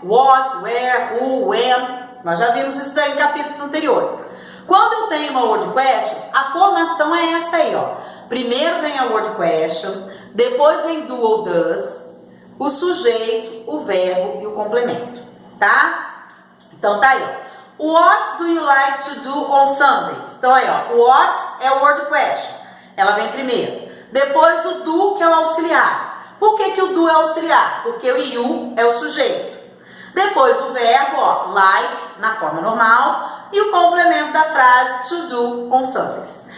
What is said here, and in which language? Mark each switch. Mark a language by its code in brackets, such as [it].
[en] What, where, who, when. [pt] Nós já vimos isso daí em capítulos anteriores. Quando eu tenho uma word question, a formação é essa aí, ó. Primeiro vem a word question, depois vem do ou does, o sujeito, o verbo e o complemento, tá? Então tá aí, ó. [en] What do you like to do on Sundays? [pt] Então aí, ó, what é o word question. Ela vem primeiro. Depois o do, que é o auxiliar. Por que que o do é auxiliar? Porque o you é o sujeito. Depois o verbo, ó, like, na forma normal. E o complemento da frase, [en] to do on Sundays.